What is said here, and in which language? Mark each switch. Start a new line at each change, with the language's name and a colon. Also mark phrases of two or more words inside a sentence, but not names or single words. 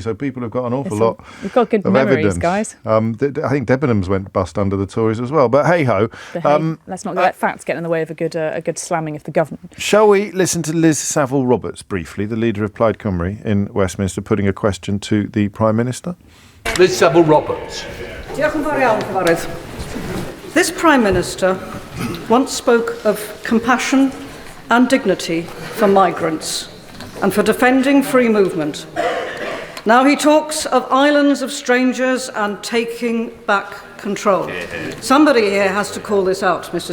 English: So people have got an awful lot. We've got good memories, evidence. Guys. I think Debenhams went bust under the Tories as well. But hey ho, let's not let facts get in the way of a good slamming of the government. Shall we listen to Liz Saville-Roberts briefly, the leader of Plaid Cymru in Westminster, putting a question to the Prime Minister? Liz Saville-Roberts.
Welsh: Diolch yn fawr iawn, Cyfarwydd.
English: This Prime Minister once spoke of compassion and dignity for migrants and for defending free movement. Now he talks of islands of strangers and taking back control. Somebody here has to call this out, Mr.